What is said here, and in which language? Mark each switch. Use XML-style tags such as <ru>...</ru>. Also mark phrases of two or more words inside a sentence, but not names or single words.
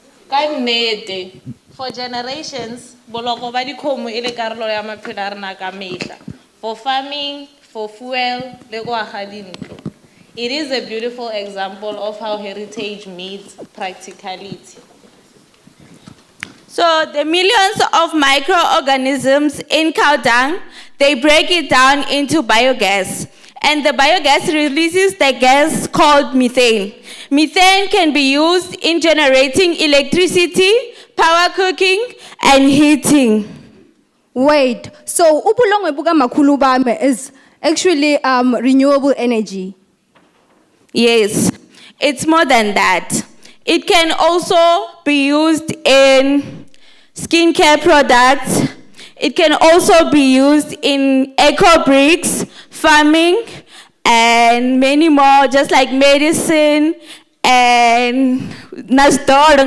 <nso>Ka nnete,</nso> <en>for generations,</en> <nso>boloko ba dikgomo e le karolo ya maphelo a rena ka mehla.</nso> <en>For farming, for fuel,</en> <nso>le go aga dintlo.</nso> <en>It is a beautiful example of how heritage meets practicality. So the millions of microorganisms in cow dung, they break it down into biogas. And the biogas releases the gas called methane. Methane can be used in generating electricity, power cooking, and heating. Wait, so</en> <zu>upulongwe buka makhulu bami</zu> <en>is actually renewable energy? Yes, it's more than that. It can also be used in skincare products. It can also be used in eco bricks, farming, and many more, just like medicine and nastoro.</en>